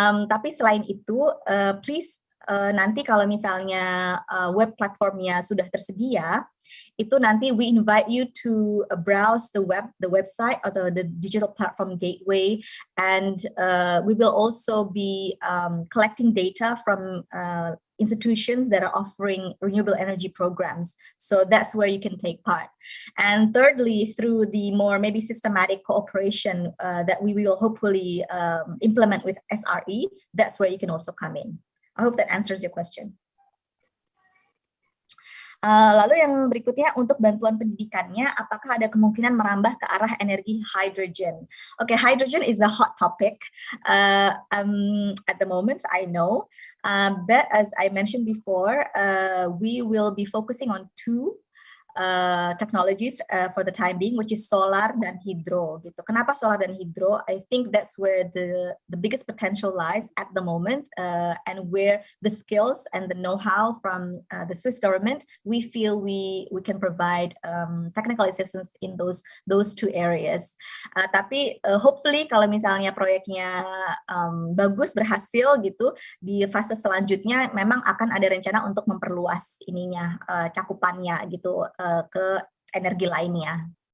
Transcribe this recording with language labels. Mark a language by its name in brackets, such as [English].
[Indonesian] Tapi selain itu, [English] please [Indonesian] nanti kalau misalnya web platformnya sudah tersedia, itu nanti [English] we invite you to browse the website atau the digital platform gateway, and we will also be collecting data from institutions that are offering renewable energy programs. So that's where you can take part. And thirdly, through the more maybe systematic cooperation that we will hopefully implement with SRE, that's where you can also come in. I hope that answers your question. [Indonesian] Lalu yang berikutnya, untuk bantuan pendidikannya, apakah ada kemungkinan merambah ke arah energi hydrogen? [English] Okay, hydrogen is a hot topic at the moment, I know. But as I mentioned before, we will be focusing on 2 technologies for the time being, which is solar dan hydro. Gitu. [Indonesian] Kenapa solar dan hydro? [English] I think that's where the biggest potential lies at the moment, and where the skills and the know-how from the Swiss government, we feel we can provide technical assistance in those 2 areas. [Indonesian] Tapi hopefully kalau misalnya proyeknya bagus, berhasil gitu, di fase selanjutnya memang akan ada rencana untuk memperluas ininya, cakupannya gitu, ke energi lainnya.